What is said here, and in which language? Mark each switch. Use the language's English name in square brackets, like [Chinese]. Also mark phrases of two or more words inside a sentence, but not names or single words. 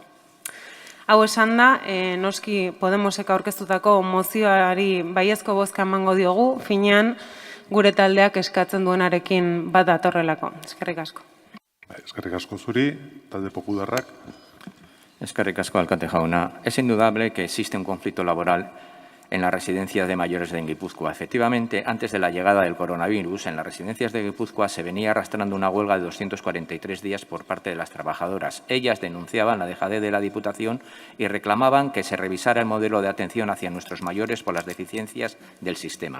[Basque] Hau esan da, noski Podemosek aurkeztutako mozioari baiezko bozka emango diogu, finean gure taldeak eskatzen duenarekin bat datorrelako. Eskerrik asko. Eskerrik asko zuri, talde popularrak. Eskerrik asko, alkate jauna. [Spanish] Es indudable que existe un conflicto laboral en las residencias de mayores de Guipúzcoa. Efectivamente, antes de la llegada del coronavirus, en las residencias de Guipúzcoa se venía arrastrando una huelga de 243 días por parte de las trabajadoras. Ellas denunciaban la dejadez de la Diputación y reclamaban que se revisara el modelo de atención hacia nuestros mayores por las deficiencias del sistema.